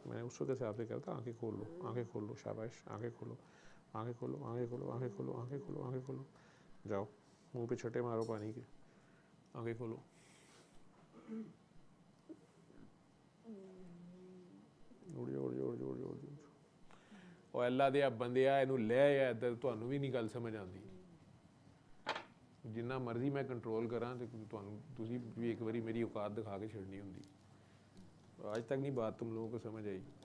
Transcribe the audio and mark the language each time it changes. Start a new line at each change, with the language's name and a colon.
Hindi: मैं उस वक्त से आपसे कहता आंखें खोल लो, आंखें खोल लो, शाबाश, आंखें खोलो, आंखें खोलो, आंखें खोलो, आंखें खोलो, आंखें खोलो, आंखें खोलो। जाओ, मुंह पे छटे मारो पानी के, आंखें खोलो। उड़ जाओ, उड़ जाओ, उड़ जाओ, उड़ जाओ, उड़ जाओ।
Punjabi: ਉਹ ਅੱਲਾ ਦੇ ਬੰਦਿਆ ਇਹਨੂੰ ਲੈ ਆ ਇੱਧਰ, ਤੁਹਾਨੂੰ ਵੀ ਨਹੀਂ ਗੱਲ ਸਮਝ ਆਉਂਦੀ। ਜਿੰਨਾ ਮਰਜ਼ੀ ਮੈਂ ਕੰਟਰੋਲ ਕਰਾਂ ਤੇ ਤੁਹਾਨੂੰ ਤੁਸੀਂ ਵੀ ਇੱਕ ਵਾਰੀ ਮੇਰੀ ਔਕਾਤ ਦਿਖਾ ਕੇ ਛੱਡਣੀ ਹੁੰਦੀ।
Hindi: आज तक नहीं बात तुम लोगों को समझ आई।